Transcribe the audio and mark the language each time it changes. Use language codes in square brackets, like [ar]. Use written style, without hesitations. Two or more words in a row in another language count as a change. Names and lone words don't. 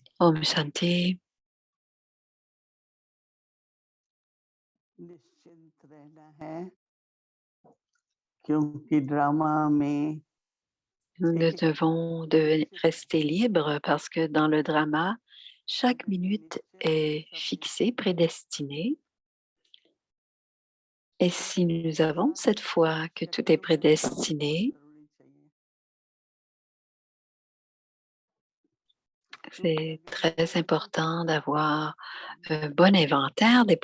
[hi] ओम शांति. निश्चिंत रहना है क्योंकि ड्रामा में [fr] Nous ne devons rester libres parce que dans le drama, chaque minute est fixée, prédestinée. Et si nous avons cette foi que tout est prédestiné, c'est très important d'avoir un bon inventaire des